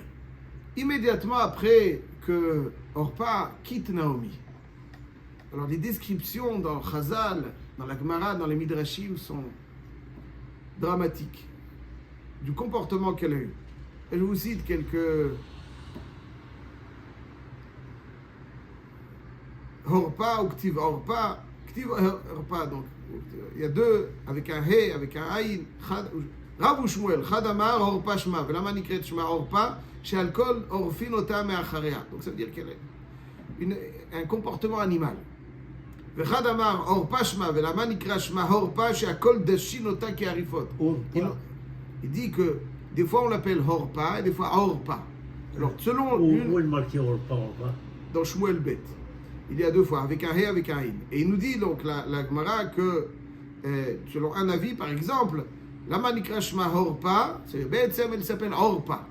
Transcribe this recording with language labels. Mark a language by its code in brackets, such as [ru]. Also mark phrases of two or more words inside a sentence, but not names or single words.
[fr] Immédiatement après que Orpa quitte Naomi, alors les descriptions dans le Chazal, dans la Gemara, dans les Midrashim sont dramatiques du comportement qu'elle a eu. Et je vous cite quelques Orpa ou [he] כתיב ערפה. כתיב ערפה, [fr] donc il y a deux, avec un He, avec un Aïn, [he] Rav Shmuel, חד אמר ערפה שמה ולמה נקראת שמה ערפה שהכל עורפין אותה מאחריה. [fr] Donc ça veut dire qu'elle a un comportement animal. [he] וחד אמר ערפה שמה ולמה נקראת שמה ערפה שהכל דשין אותה כעריפות. [fr] Il dit que des fois on l'appelle Orpa et des fois Orpa. Alors selon où est marqué Orpa? Dans Shmuel Bet. Il y a deux fois, avec un He, avec un In. Et il nous dit donc, la Gemara, que selon un avis, par exemple, [he] למה נקרא שמה ערפה, [fr] elle s'appelle Orpa.